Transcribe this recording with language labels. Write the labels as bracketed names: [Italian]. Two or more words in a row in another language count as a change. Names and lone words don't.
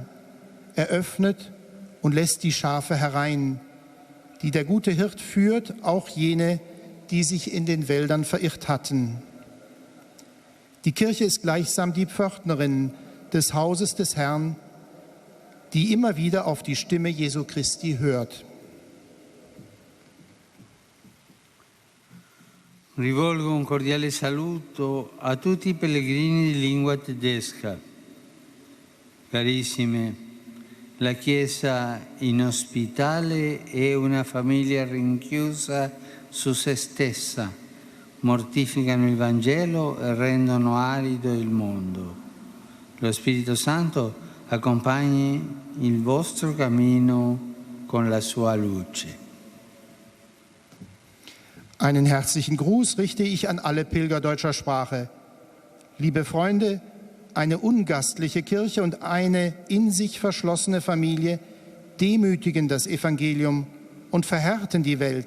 [German] Er öffnet und lässt die Schafe herein, die der gute Hirt führt, auch jene, die sich in den Wäldern verirrt hatten. Die Kirche ist gleichsam die Pförtnerin des Hauses des Herrn, die immer wieder auf die Stimme Jesu Christi hört. [Italian] Rivolgo un cordiale saluto a tutti i pellegrini di lingua tedesca. Carissime, la Chiesa inospitale è una famiglia rinchiusa su se stessa, mortificano il Vangelo e rendono arido il mondo. Lo Spirito Santo accompagni il vostro cammino con la sua luce. [German] Einen herzlichen Gruß richte ich an alle Pilger deutscher Sprache. Liebe Freunde, eine ungastliche Kirche und eine in sich verschlossene Familie demütigen das Evangelium und verhärten die Welt.